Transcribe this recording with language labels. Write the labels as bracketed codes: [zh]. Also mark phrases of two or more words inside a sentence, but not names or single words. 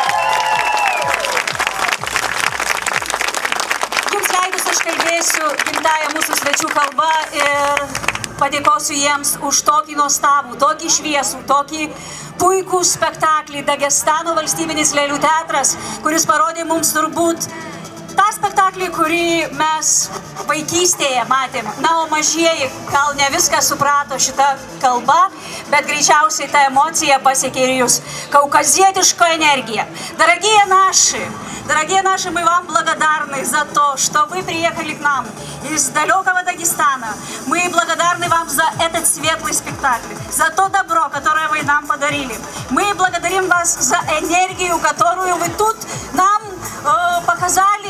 [lt] Jums leidus aš kalbėsiu gimtąją mūsų svečių kalbą ir padėkosiu jiems už tokį nuostabų, tokį šviesų, tokį puikų spektaklį Dagestano valstybinis lėlių teatras, kuris parodė mums turbūt tą spektaklį, kurį mes vaikystėje matėm. Na, o mažieji gal ne viską suprato šitą kalbą, bet greičiausiai ta emocija pasiekė ir jūs. [ru] Кавказетишка энергия. Дорогие наши, мы вам благодарны за то, что вы приехали к нам из далекого Дагестана. Мы благодарны вам за этот светлый спектакль, за то добро, которое вы нам подарили. Мы благодарим вас за энергию, которую вы тут нам показали.